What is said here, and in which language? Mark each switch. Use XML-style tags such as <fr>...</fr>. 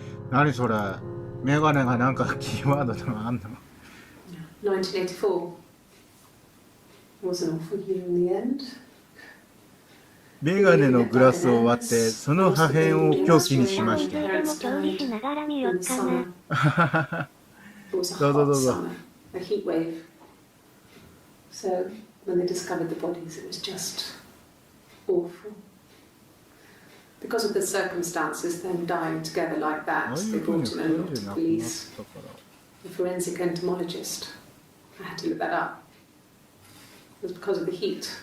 <ja>何それ、メガネがなんかキーワードとかあんの？</ja> <en>1984 was an awful year in the end.</en> <ja>メガネのグラスを割ってその破片を凶器にしました。でも調理しながら見よっかな。</ja> <en>It was a hot summer, a heat wave. So when they discovered the bodies, it was just awful. Because of the circumstances, them dying together like that, they brought in a lot of police. A forensic entomologist. I had to look that up. It was because of the heat.</en>